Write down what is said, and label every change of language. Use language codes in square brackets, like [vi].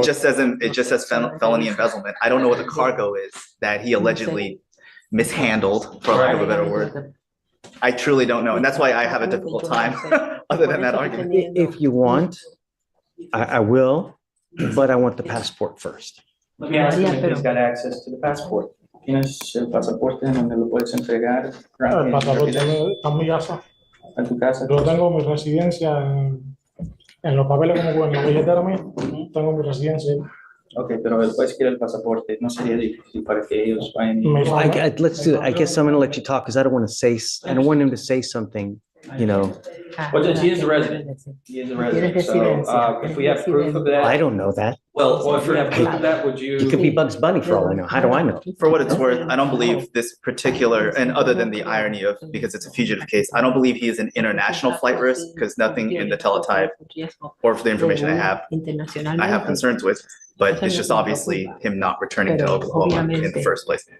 [en] It just says felony embezzlement. I don't know what the cargo is that he allegedly mishandled, for lack of a better word. I truly don't know, and that's why I have a difficult time, other than that argument. If you want, I will, but I want the passport first. Let me ask him if he's got access to the passport. [es] ¿Tienes el pasaporte en donde lo puedes entregar? El pasaporte está en mi casa. En tu casa. Yo tengo mi residencia en los papeles como en la billetera mía. Tengo mi residencia. Ok, pero después quiere el pasaporte. No sería difícil para que ellos vayan. [en] Let's do it. I guess I'm gonna let you talk because I don't want to say, I don't want him to say something, you know. Well, Judge, he is a resident. He is a resident. So if we have proof of that. I don't know that. Well, if we have proof of that, would you? It could be Bugs Bunny for all I know. How do I know? For what it's worth, I don't believe this particular, and other than the irony of, because it's a fugitive case, I don't believe he is an international flight risk, because nothing in the teletype or for the information I have concerns with, but it's just obviously him not returning to Oklahoma in the first place.